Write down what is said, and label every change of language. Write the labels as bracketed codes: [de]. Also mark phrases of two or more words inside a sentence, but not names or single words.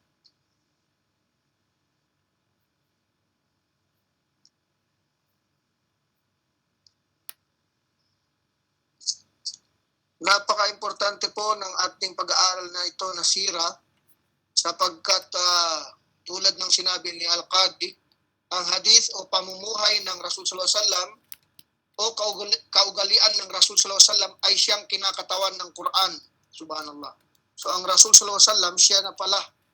[tl] Napaka-importante po ng ating pag-aaral na ito na sira sapagkat tulad ng sinabi ni Al-Qadi, ang hadith o pamumuhay ng Rasul [ar] صلى الله عليه وسلم [tl] o kaugalian ng Rasul [ar] صلى الله عليه وسلم [tl] ay siyang kinakatawan ng Quran. Subhanallah. So ang Rasul [ar] صلى الله عليه وسلم [tl] siya na pala.